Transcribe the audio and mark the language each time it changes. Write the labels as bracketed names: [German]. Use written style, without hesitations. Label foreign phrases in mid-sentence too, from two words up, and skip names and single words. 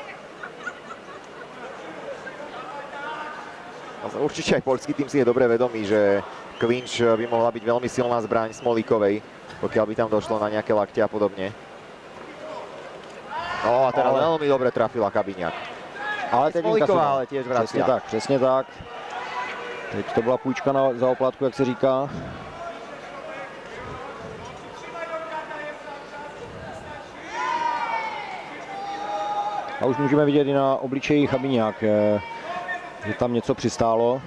[Slovak] Určite aj poľský tým si je dobre vedomý, že clinch by mohla byť veľmi silná zbraň Smolíkovej, pokiaľ by tam došlo na nejaké lakte a podobne. No a teraz veľmi dobre trafila Chabiňák. [Czech] Ale teď [Slovak] Smolíková ale tiež vracia. [Czech] Přesně tak. Teď to byla půjčka za oplátku, jak se říká. A už můžeme vidět i na obličeji Chabiňák, že tam něco přistálo.